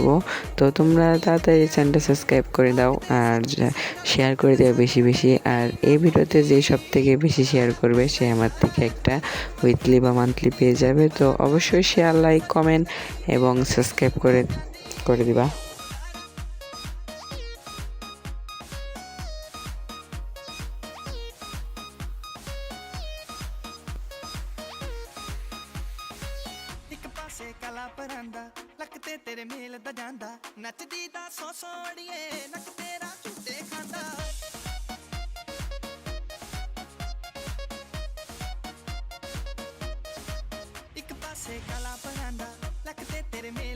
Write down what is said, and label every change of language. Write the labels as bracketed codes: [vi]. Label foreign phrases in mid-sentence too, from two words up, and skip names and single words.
[bn] তো তোমরা তাড়াতাড়ি চ্যানেলটা সাবস্ক্রাইব করে দাও আর শেয়ার করে দাও বেশি বেশি। আর এই ভিডিওতে যে সব থেকে বেশি শেয়ার করবে সে আমার থেকে একটা উইকলি বা মান্থলি পেয়ে যাবে। তো অবশ্যই শেয়ার, লাইক, কমেন্ট এবং সাবস্ক্রাইব করে দিবা। [pa] ਇੱਕ ਪਾਸੇ ਕਲਾ ਪਰਾਂਦਾ ਲੱਕ ਤੇ ਤੇਰੇ ਮੇਲ ਦਾ ਜਾਂਦਾ ਨੱਚਦੀ ਦਾ ਸੋ ਸੋੜੀਏ ਨੱਕ ਤੇਰਾ ਝੂਟੇ ਖਾਂਦਾ ਇੱਕ ਪਾਸੇ ਕਲਾ ਪਰਾਂਦਾ ਲੱਕ ਤੇ ਤੇਰੇ ਮੇਲ